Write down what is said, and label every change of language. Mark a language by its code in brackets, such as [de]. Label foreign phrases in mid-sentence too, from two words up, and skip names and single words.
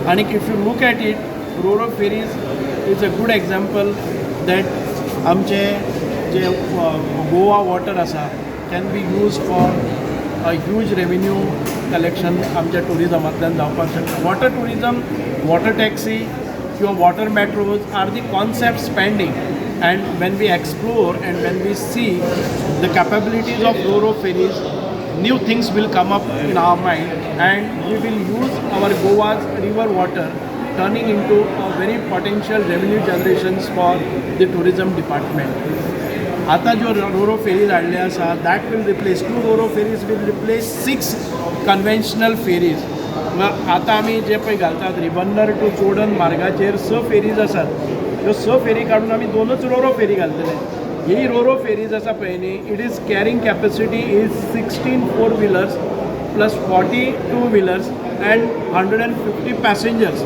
[en] आनी if you look at it, Roro ferries is a good example that [kok] आमचे जे गोवा वॉटर आसा [en] can be use for a huge revenue collection [kok] आमच्या टुरिजमांतल्यान जावपाक शकता. [en] water tourism, water taxi किंवा water metros are the concepts pending. And when we explore and when we see the capabilities of Roro ferries, new things will come up in our mind, and we will use our Goa's river water turning into a very potential revenue generations for the tourism department. [kok] आता जो रोरो फेरीज हाडले आसा [en] that will replace 2 रोरो फेरीज will replace 6 conventional फेरीज. [kok] आता आमी जे पळय घालतात रिबंदर टू चोडन मार्गाचेर 6 फेरीज आसात. ह्यो 6 फेरी काडून आमी 2च रोरो फेरी घालतले. ही रोरो फेरीज आसा पळय न्ही, [en] it is carrying capacity is 16 4 wheelers plus 40 2 wheelers and 150 passengers.